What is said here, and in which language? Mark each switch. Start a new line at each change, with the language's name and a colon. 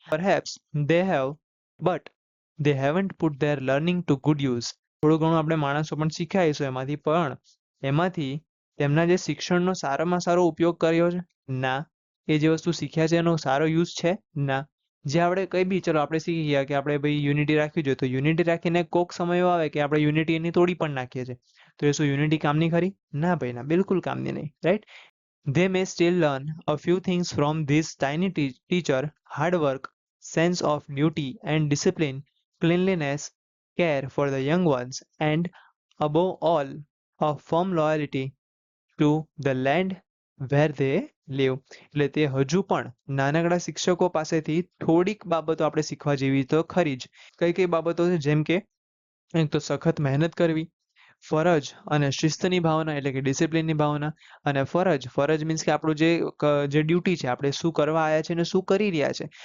English: Perhaps they have but they haven't put their learning to good use.
Gujarati: થોડું ઘણું આપણે માણસો પણ શીખ્યા હશું એમાંથી, પણ એમાંથી તેમના જે શિક્ષણનો સારામાં સારો ઉપયોગ કર્યો છે? ના. એ જે વસ્તુ શીખ્યા છે એનો સારો યુઝ છે? ના. જે આપણે કંઈ બી ચલો આપણે શીખી ગયા કે આપણે ભાઈ યુનિટી રાખવી જોઈએ, તો યુનિટી રાખીને કોક સમય એવો આવે કે આપણે યુનિટી એની તોડી પણ નાખીએ છીએ. તો એ શું યુનિટી કામની ખરી? ના ભાઈ ના, બિલકુલ કામની નહીં, right?
English: They may still learn a few things from this tiny teacher: hard work, sense of duty and discipline, cleanliness, care for the young ones, and above all, a firm loyalty to the land where they live.
Gujarati: એટલે તે હજુ પણ નાનકડા શિક્ષકો પાસેથી થોડીક બાબતો આપણે શીખવા જેવી તો ખરી જ. કઈ કઈ બાબતો છે? જેમ કે એક તો સખત મહેનત કરવી, ફરજ અને શિસ્તની ભાવના એટલે કે ડિસિપ્લિનની ભાવના. અને ફરજ મીન્સ કે આપણું જે ડ્યુટી છે, આપણે શું કરવા આવ્યા છે અને શું કરી રહ્યા છે.